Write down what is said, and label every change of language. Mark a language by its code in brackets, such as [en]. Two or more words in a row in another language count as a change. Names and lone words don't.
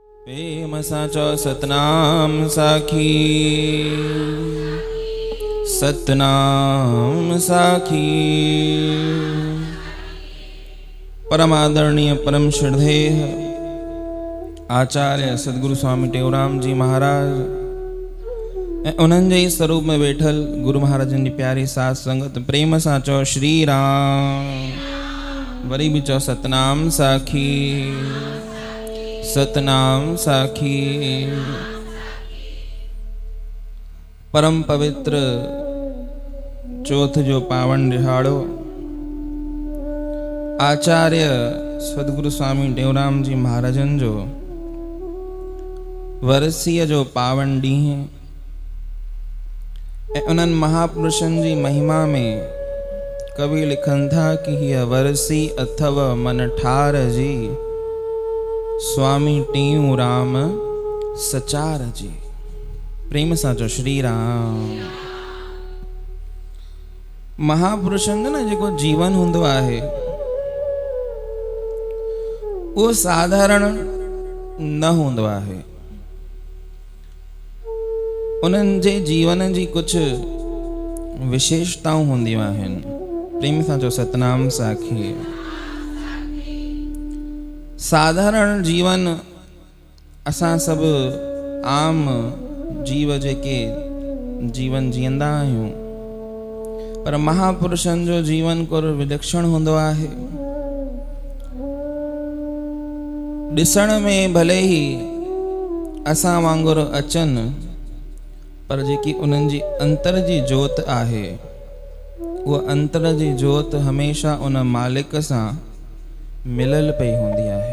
[sd] प्रेम साचो सतनाम साखी, सतनाम साखी। परम आदरणीय परम श्रद्धेय आचार्य सदगुरु स्वामी टेऊराम जी महाराज उन्हनि जे स्वरूप में वेठल गुरु महाराजन जी प्यारी साथ संगत प्रेम सां चओ श्री राम, वरी भी चओ सतनाम साखी, सतनाम साखी। परम पवित्र चौथ जो पावन दिहाड़ो आचार्य सदगुरु स्वामी टेऊराम जी महाराजन जो वर्सीय जो पावन ॾींहुं ऐं उन्हनि महापुरुषनि जी महिमा में कवि लिखनि था कि हीअ वर्सी अथव मन ठार जी, स्वामी टेऊराम सचार जी। प्रेम सां चओ श्री राम। महापुरुषनि जो न जेको जीवन हूंदो आहे उहो साधारण न हूंदो आहे। उन्हनि जे जीवन जी कुछ विशेषताऊं हूंदियूं आहिनि। प्रेम सां चओ सतनाम साखी। साधारण जीवन असां सब आम जीव जेके जीवन जींदा आहियूं, पर महापुरुषनि जो जीवन को विलक्षण हूंदो आहे। ॾिसण में भले ही असां वांगुरु अचनि, पर जेकी उन्हनि जी अंतर जी जोत आहे, उहा अंतर जी जोत हमेशा उन मालिक सां मिलल पई हूंदी आहे।